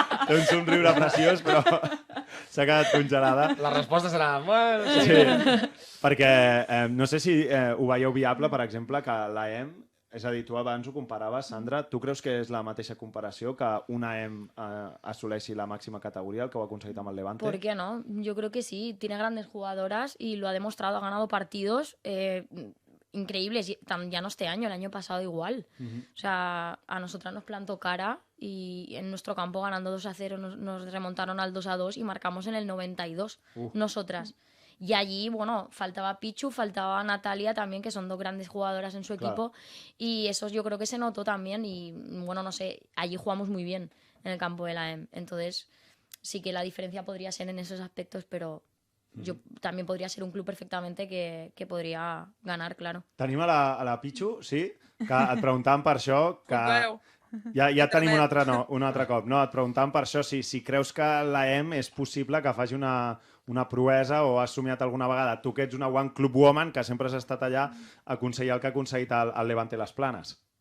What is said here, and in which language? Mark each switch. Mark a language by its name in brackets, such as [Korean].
[Catalan] Té un somriure preciós, però s'ha quedat congelada. La resposta serà... Bueno, sí. Perquè no sé si ho veieu viable, per exemple, que l'AEM, és a dir, tu abans ho comparaves, Sandra, tu creus que és la mateixa comparació que una AEM assoleixi la máxima categoría, el que ho ha aconseguit amb el Levante? [Spanish] ¿Por qué no? Yo creo que sí, tiene grandes jugadoras y lo ha demostrado, ha ganado partidos increíbles, ya no este año, el año pasado igual. O sea, a nosotras nos plantó cara y en nuestro campo ganando 2-0 nos remontaron al 2-2 y marcamos en el 92, nosotras. Y allí, bueno, faltaba Pichu, faltaba Natalia también, que son dos grandes jugadoras en su equipo. Y eso yo creo que se notó también. Y, bueno, no sé, allí jugamos muy bien en el campo de la EM. Entonces, sí que la diferencia podría ser en esos aspectos, pero yo también podría ser un club perfectamente que podría ganar, claro. [Catalan] Tenim a la Pichu, sí, que et preguntàvem per això, que ja tenim un altre cop, no? Et preguntàvem per això, si creus que la EM és possible que faci una proesa o has somiat alguna vegada. Tu que ets una One Club Woman, que sempre has estat allà a aconseguir el que ha aconseguit el Levante Les Planes.